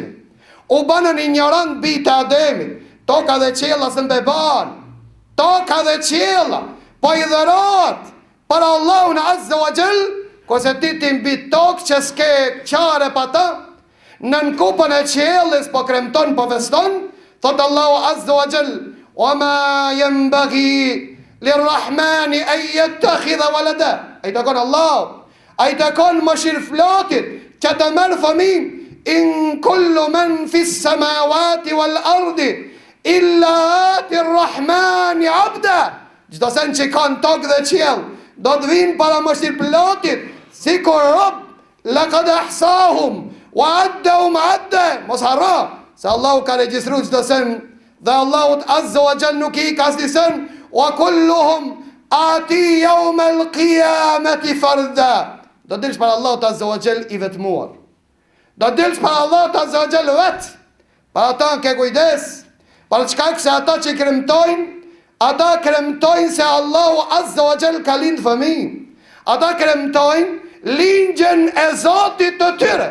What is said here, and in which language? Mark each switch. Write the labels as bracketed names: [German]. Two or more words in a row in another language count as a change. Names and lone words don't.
[Albanian] U banën ignorant bijtë Ademit. Toka dhe qiella së mbeban. Toka dhe qiella po i dhërohet për Allahun [Arabic] عز وجل, [Albanian] kurse ti mbi tokë që s'ke qare pa ta, në kupën e qiellës po kremton, po feston. [Arabic] Thot الله عز وجل, وما ينبغي للرحمن أن يتخذ ولدا. [Albanian] Ai takon Allah, ai takon mëshirëflatit që të merë fëmin. [Arabic] إن كل من في السماوات والأرض إلا آتي الرحمن عبدا. [Albanian] Çdo sen që kanë tokë dhe qiell do të vinë para mëshirëflatit si kur rob. [Arabic] لقد أحصاهم وعدهم عدا. [Albanian] Mos harro se Allahu ka regjistruar çdo sen dhe Allahut [Arabic] عز وجل [Albanian] nuk i ka asnjë sen. [Arabic] وكلهم آتيه يوم القيامة فردا. [Albanian] Do dilsh para Allahut [Arabic] عز وجل [Albanian] i vetmuar. Do dilsh para Allahut [Arabic] عز وجل [Albanian] vet. Para ata ke kujdes. Për çka se ata që kremtojnë, ata kremtojnë se Allahu [Arabic] عز وجل [Albanian] ka lind fëmijë. Ata kremtojnë lindjen e Zotit të tyre.